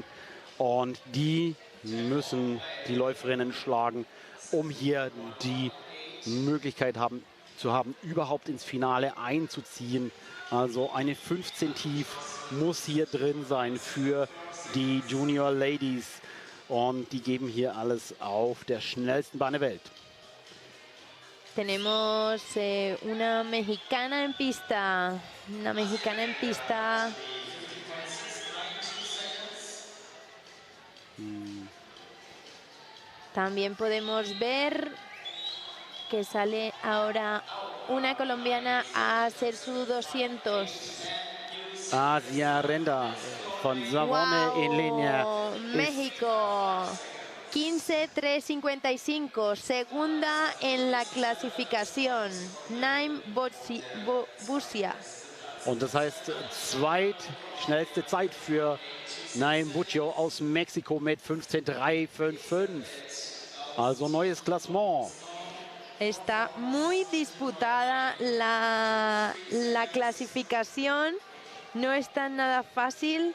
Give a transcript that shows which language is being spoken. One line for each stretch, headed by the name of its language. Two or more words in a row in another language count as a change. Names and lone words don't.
German: Und die müssen die Läuferinnen schlagen, um hier die Möglichkeit zu haben, überhaupt ins Finale einzuziehen. Also eine 15 tief muss hier drin sein für die
English: Junior Ladies.
German: Und die geben hier alles auf der schnellsten Bahn der Welt.
Spanish: Tenemos una mexicana en pista. Una mexicana en pista. También podemos ver que sale ahora una colombiana a hacer su 200.
German: Asia Renda von Savone
Spanish: Wow, en línea. México. 15:3:55, segunda en la clasificación, Naim Busia.
German: Und das heißt, zweitschnellste Zeit für Naim Buccio aus Mexiko mit 15:3:55. Also neues Klassement.
Spanish: Está muy disputada la clasificación, no está nada fácil.